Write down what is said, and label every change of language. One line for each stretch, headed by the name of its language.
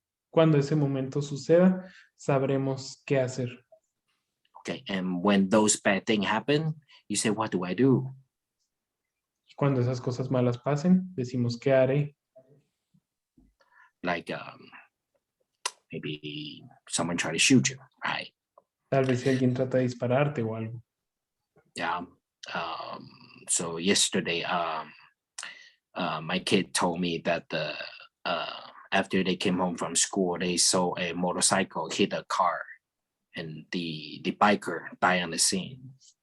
Spanish: Cuando ese momento suceda, sabremos qué hacer.
English: Okay, and when those bad things happen, you say, what do I do?
Spanish: Y cuando esas cosas malas pasen, decimos, ¿qué haré?
English: Like maybe someone try to shoot you, right?
Spanish: Tal vez si alguien trata de dispararte o algo.
English: Yeah. So yesterday, my kid told me that after they came home from school, they saw a motorcycle hit a car, and the biker died on the scene.